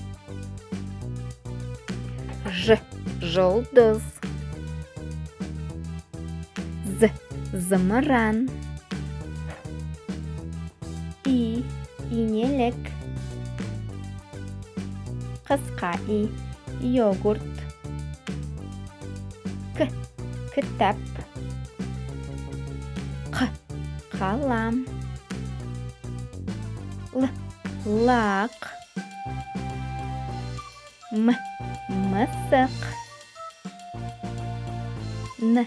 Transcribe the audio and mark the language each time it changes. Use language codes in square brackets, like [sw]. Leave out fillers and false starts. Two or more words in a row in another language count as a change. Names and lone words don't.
[kk] Ж. Жұлдыз. З. Зымыран. И. Инелік. Қысқа и. Йогурт. К. Кітап. Қ. Қалам. Л. Лақ. М. Мысық. Н.